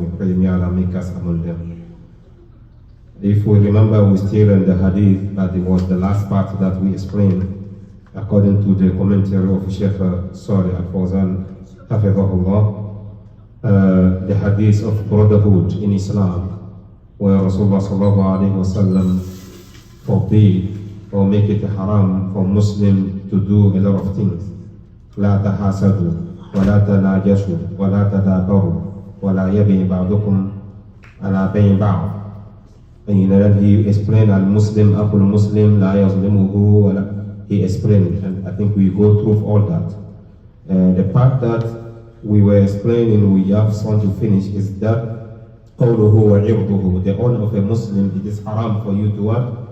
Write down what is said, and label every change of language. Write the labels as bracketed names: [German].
[English] We pray may Allah make us among them. If we remember, we're still in the Hadith, but it was the last part that we explained according to the commentary of Sheikh Salih Al-Fawzan, Hafizahullah, the Hadith of brotherhood in Islam, where Rasulullah sallallahu alaihi wasallam forbade or make it haram for Muslim to do a lot of things. [Arabic] لا تحاسدوا ولا تناجشوا ولا تدابروا ولا يبيع بعضكم على بيع بعض. [English] And then he explained [Arabic] al-Muslim, Abu Muslim, la yazlimuhu, [English] he explained, and I think we go through all that. The part that we were explaining, we have soon to finish, is that [Arabic] qawluhu wa irduhu, [English] the honor of a Muslim, it is haram for you to what?